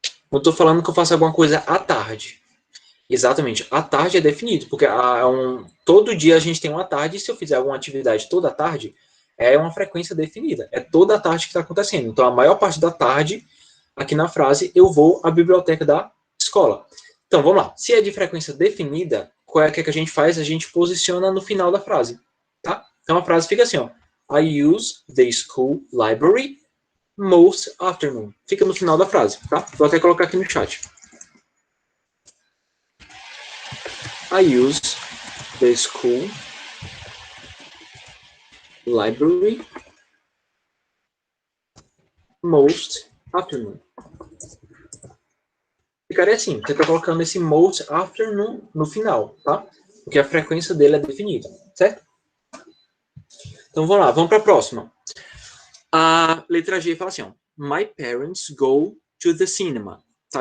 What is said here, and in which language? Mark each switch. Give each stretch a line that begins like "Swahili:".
Portuguese: Eu estou falando que eu faço alguma coisa à tarde. Exatamente, à tarde é definido, porque todo dia a gente tem uma tarde, e se eu fizer alguma atividade toda a tarde, é uma frequência definida. É toda a tarde que está acontecendo. Então, a maior parte da tarde, aqui na frase, eu vou à biblioteca da escola. Então, vamos lá. Se é de frequência definida, qual é que a gente faz? A gente posiciona no final da frase. Tá? Então, a frase fica assim, ó.
English: I use the school library most afternoon.
Portuguese: Fica no final da frase, tá? Vou até colocar aqui no chat.
English: I use the school library most afternoon.
Portuguese: Ficaria assim, você está colocando esse
English: most afternoon
Portuguese: no final, tá? Porque a frequência dele é definida, certo? Então vamos lá, vamos para a próxima. A letra G fala assim, ó,
English: my parents go to the cinema.
Portuguese: Tá?